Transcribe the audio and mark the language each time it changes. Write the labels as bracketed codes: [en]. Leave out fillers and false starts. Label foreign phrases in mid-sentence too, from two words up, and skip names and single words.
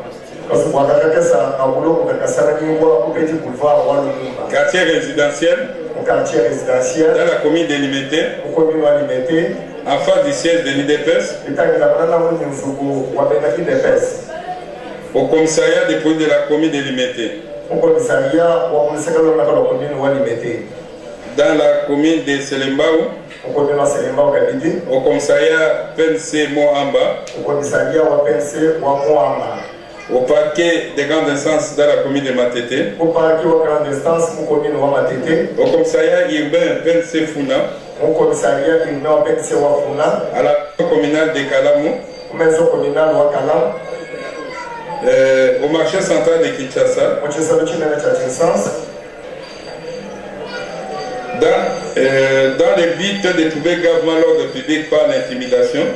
[fr] Quartier résidentiel dans la commune délimitée en face du siège de l'IDPS au commissariat des polices de la commune délimitée dans la commune de Selembaou au commissariat PNC Mohamba au parquet des grandes instances dans la commune de Matete, au parquet aux grandes instances mu commune wa Matete, au commissariat urbain PNC Funa, au commissariat urbain PNC wa Funa, à la communale de Kalamu, au maison communale wa Kalamu, au marché central de Kinshasa, dans le but de trouver gravement l'ordre public par l'intimidation,